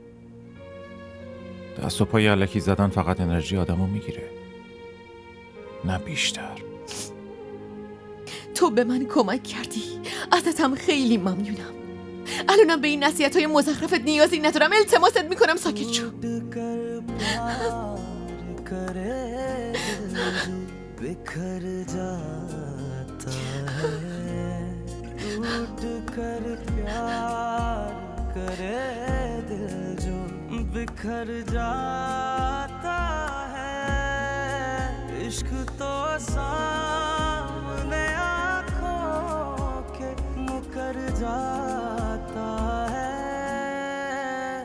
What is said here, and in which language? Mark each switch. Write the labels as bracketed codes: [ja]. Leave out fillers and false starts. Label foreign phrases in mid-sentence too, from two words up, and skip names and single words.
[fa] دست و پای الکی زدن فقط انرژی آدمو میگیره، نه بیشتر. تو به من کمک کردی، ازتم خیلی ممنونم. الانم به این نصیحت‌های مزخرفت نیازی ندارم. التماست میکنم ساکت شو. [hi] बिखर जाता है टूट कर प्यार करे दिल जो बिखर जाता है इश्क तो सामने आँखों के मुकर जाता है